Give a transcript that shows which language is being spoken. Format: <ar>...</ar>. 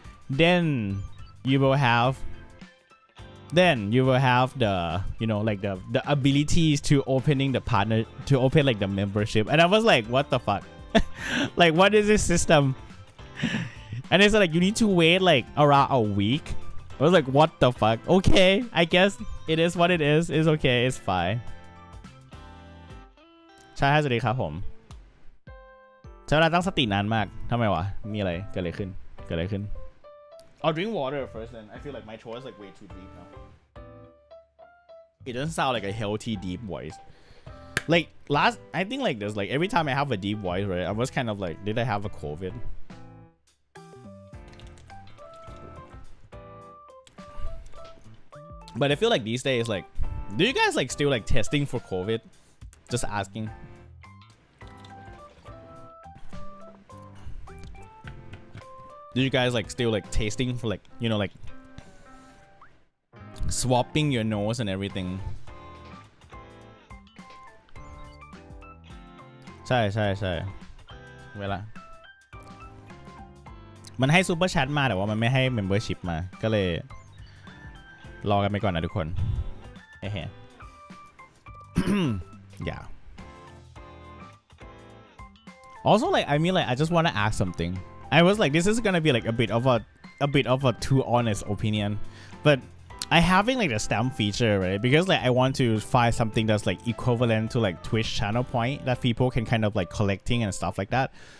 <en>Then you will have the, you know, like the abilities to opening the partner, to open like the membership. And I was like, what the fuck? Like, what is this system? And it's like you need to wait like around a week. I was like, what the fuck? Okay, I guess it is what it is. It's okay, it's fine.</en> <th>ใช่สวัสดีครับผมใช้เวลาตั้งสตินานมากทำไมวะมีอะไรเกิดอะไรขึ้น</th> <en>I'll drink water first then. I feel like my throat is like way too deep now. it doesn't sound like a healthy deep voice. Like I think like this, like every time I have a deep voice, right, I was kind of like, did I have a COVID? But I feel like these days, like, do you guys like still like testing for COVID? Just asking. Do you guys like still like tasting for like, you know, like swapping your nose and everything?</en> <th>ใช่เวลามันให้ซูเปอร์แชทมาแต่ว่ามันไม่ให้เมมเบอร์ชิพมาก็เลยรอกันไปก่อนนะทุกคนเฮ้ yeah.</th> <en>Also, like, I mean, like, I just want to ask something. I was like, this is gonna be like a bit of a too honest opinion, but I having like a stamp feature, right? Because like I want to find something that's like equivalent to like Twitch channel point that people can kind of like collecting and stuff like that.</en>